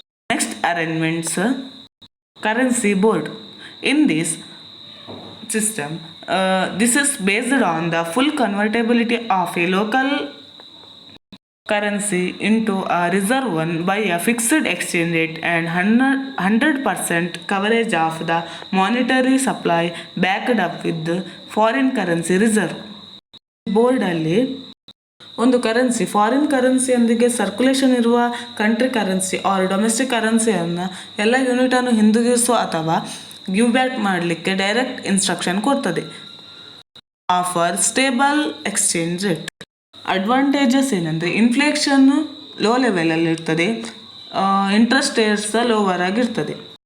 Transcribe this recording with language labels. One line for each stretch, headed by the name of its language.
English: Next arrangements, currency board. In this system, this is based on the full convertibility of a local currency into a reserve one by a fixed exchange rate and 100% coverage of the monetary supply backed up with the foreign currency reserve.
Kannada: ಬೋರ್ಡಲ್ಲಿ ಒಂದು currency foreign ಕರೆನ್ಸಿಯೊಂದಿಗೆ circulation ಇರುವ country currency R domestic ಕರೆನ್ಸಿಯನ್ನು ಎಲ್ಲ ಯೂನಿಟನ್ನು ಹಿಂದಿರುಗಿಸೋ ಅಥವಾ give back ಮಾಡಲಿಕ್ಕೆ direct instruction ಕೊಡ್ತದೆ.
English: Offer stable exchange rate.
Kannada: Advantages ಏನಂದರೆ inflation low ಲೆವೆಲಲ್ಲಿ ಇರ್ತದೆ, ಇಂಟ್ರೆಸ್ಟ್ ರೇಟ್ಸ್ ಲೋವರ್ ಆಗಿರ್ತದೆ.